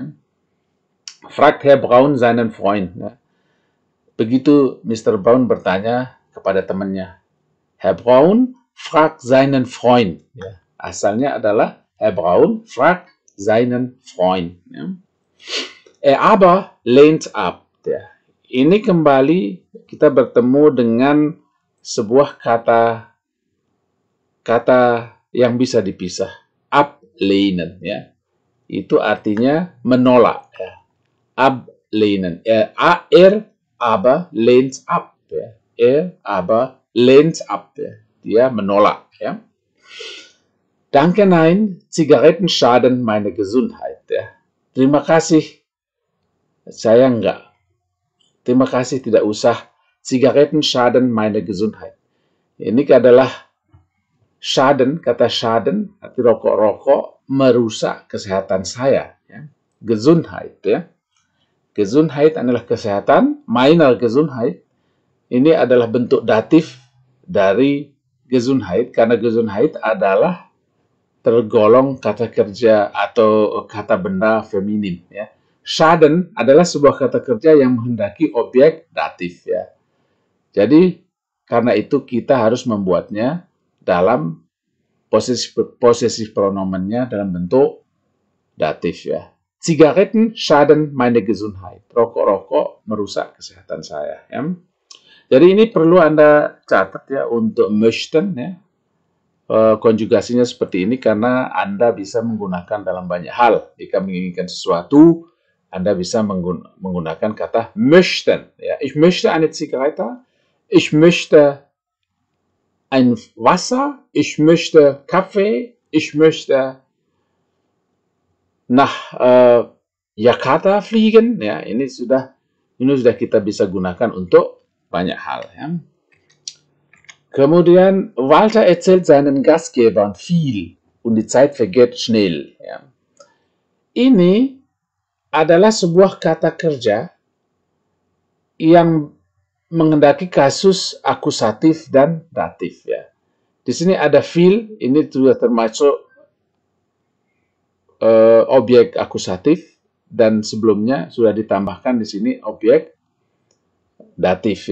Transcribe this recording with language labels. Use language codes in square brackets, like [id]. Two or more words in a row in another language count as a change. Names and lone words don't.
[de] Fragt Herr Braun seinen Freund. [id] Ya. Begitu Mr. Braun bertanya kepada temannya. [de] Herr Braun fragt seinen Freund. [id] Ya. Asalnya adalah [de] Herr Braun fragt seinen Freund. Ya. Aber lehnt ab. [id] Ya. Ini kembali kita bertemu dengan sebuah kata yang bisa dipisah. Ablehnen. Ya. Itu artinya menolak. Ya. [de] Ablehnen. Aber lehnt ab. Ya. Aber lehnt ab. [id] Ya. Dia menolak. Ya. [de] Danke, nein. Zigaretten schaden meine Gesundheit. [id] Ya. Terima kasih. Saya enggak. Terima kasih, tidak usah. [de] Zigaretten schaden meine Gesundheit. [id] Ini adalah schaden, kata schaden, arti rokok-rokok merusak kesehatan saya. Ya. Gesundheit. Ya. Gesundheit adalah kesehatan, [de] meiner Gesundheit. [id] Ini adalah bentuk datif dari Gesundheit, karena Gesundheit adalah tergolong kata kerja atau kata benda feminim. Ya. Schaden adalah sebuah kata kerja yang menghendaki objek datif. Ya. Jadi, karena itu kita harus membuatnya dalam posesif pronomennya dalam bentuk datif ya. Zigaretten schaden meine Gesundheit. Rokok-rokok merusak kesehatan saya. Ya. Jadi ini perlu Anda catat ya untuk möchten ya. Konjugasinya seperti ini karena Anda bisa menggunakan dalam banyak hal. Jika menginginkan sesuatu, Anda bisa menggunakan kata möchten. Ya. [de] Ich möchte eine Zigarette. Ich möchte ein Wasser. Ich möchte Kaffee. Ich möchte nach Jakarta fliegen. [id] Ya, ini sudah kita bisa gunakan untuk banyak hal. Ya. [de] Kemudian Walter erzählt seinen Gastgebern viel und die Zeit vergeht schnell. [id] Ya. Ini adalah sebuah kata kerja yang mengendaki kasus akusatif dan datif. Ya. Di sini ada viel, ini sudah termasuk objek akusatif dan sebelumnya sudah ditambahkan di sini objek datif.